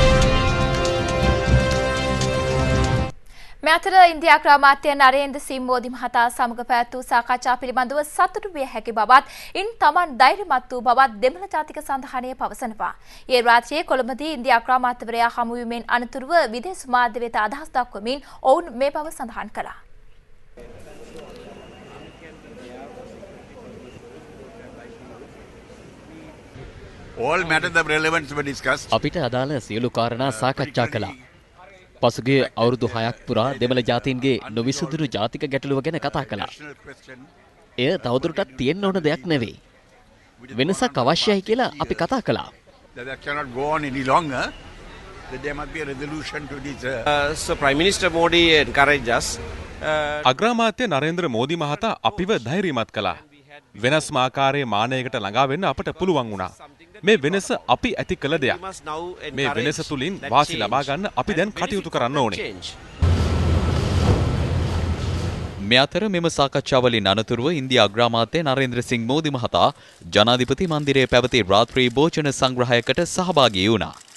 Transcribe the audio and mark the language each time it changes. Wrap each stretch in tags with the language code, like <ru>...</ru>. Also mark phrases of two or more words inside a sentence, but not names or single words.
<si>මේ අතර ඉන්දියා අග්‍රාමාත්‍ය නරේන්ද්‍ර සිං මෝදි මහතා සමග පැවැත් සාකච්ඡා පිළිබඳව සතුටු විය හැකි බවත් ඉන් තමන් ධෛර්යමත් වූ බවත් දෙමළ ජාතික සන්ධානය පවසනවා. ඒ රාත්‍රියේ කොළඹදී ඉන්දියා අග්‍රාමාත්‍යවරයා හමු වීමෙන් අනතුරුව විදේශ මාධ්‍ය වෙත අදහස් දක්වමින් ඔවුන් මේ බව සඳහන් කළා.</si> <en>All matters of relevance were discussed.</en> <si>අපිට අදාළ සියලු කාරණා සාකච්ඡා කළා. පසුගිය අවුරුදු 6ක් පුරා දෙමළ ජාතීන්ගේ නොවිසඳුණු ජාතික ගැටලුව ගැන කතා කළා. එය තවදුරටත් තියෙන්න ඕන දෙයක් නෙවෙයි. වෙනසක් අවශ්‍යයි කියලා අපි කතා කළා.</si> <en>That cannot go on any longer. That there must be a resolution to this. So Prime Minister Modi encouraged us.</en> <si>අග්‍රාමාත්‍ය නරේන්ද්‍ර මෝදි මහතා අපිව ධෛර්යමත් කළා. වෙනස්ම ආකාරයේ මානයකට ළඟා වෙන්න අපට පුළුවන් වුණා. මේ වෙනස අපි ඇති කළ දෙයක්. මේ වෙනස තුලින් වාසි ලබා ගන්න අපි දැන් කටයුතු කරන්න ඕනේ. මේ අතර මෙම සාකච්ඡාවලින් අනතුරුව ඉන්දියා අග්‍රාමාත්‍ය නරේන්ද්‍ර සිං මෝදි මහතා ජනාධිපති මන්දිරයේ පැවති රාත්‍රී භෝජන සංග්‍රහයකට සහභාගී වුණා.</si>